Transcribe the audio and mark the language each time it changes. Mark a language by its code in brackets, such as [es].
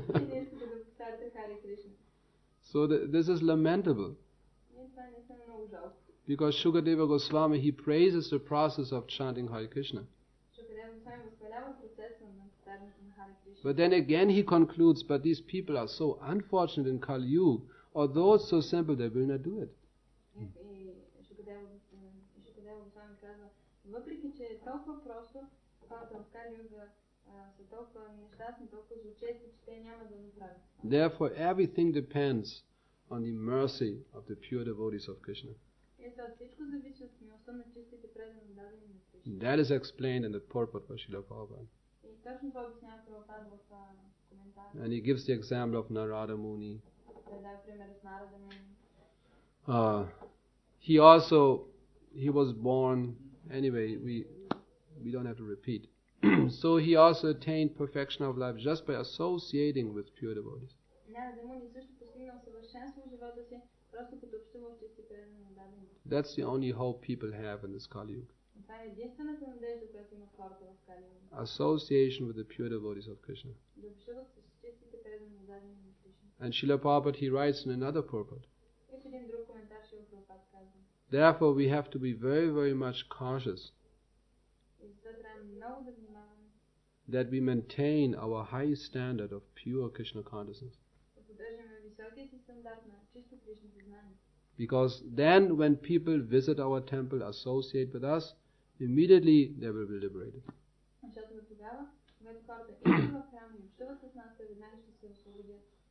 [bg] И не искате да повтаряте Харе Кришна. [en] So this is lamentable. [bg] И това наистина е много жалко. [en] Because Shukadeva Goswami, he praises the process of chanting Hare Krishna. [bg] Шукадева Госвами възхвалява процеса на повтарянето на Харе Кришна. [en] But then again he concludes, but these people are so unfortunate in Kali Yuga, although it's so simple, they will not do it. [bg] И Шукадева Госвами казва, въпреки че е толкова просто, хората в Кали Юга са толкова нещастни, толкова злочести, че те няма да направят. [en] Therefore, everything depends on the mercy of the pure devotees of Krishna. [bg] И това всичко зависи от милостта на чистите преданни дадени на Кришна. [en] That is explained in the purport of Srila Prabhupada. [bg] И точно това обяснява Прабхупад в коментар. [en] And he gives the example of Narada Muni. [bg] Той дава пример с Нарада Муни. [en] He was born, anyway, we don't have to repeat. So he also attained perfection of life just by associating with pure devotees. [bg] Нарада Муни също постигнал съвършенство в живота си, просто като общува в чисти преданни дадени. [en] That's the only hope people have in this Kali Yuga. [bg] Това е единствената надежда, която имат хората в Кали Юга. [en] Association with the pure devotees of Krishna. [bg] Да общуват с чистите преданни дадени на Кришна. [en] And Srila Prabhupada, he writes in another purport, [bg] И в един друг коментар Шрила Прабхупад казва. [en] therefore we have to be very, very much cautious [bg] И затова трябва много да внимаваме, [en] that we maintain our high standard of pure Krishna consciousness. [bg] да поддържаме високия си стандарт на чисто Кришна съзнание. [en] Because then when people visit our temple, associate with us, immediately they will be liberated. [bg] Защото до тогава, когато хората идват в храма и общуват с нас, те веднага ще се освободят.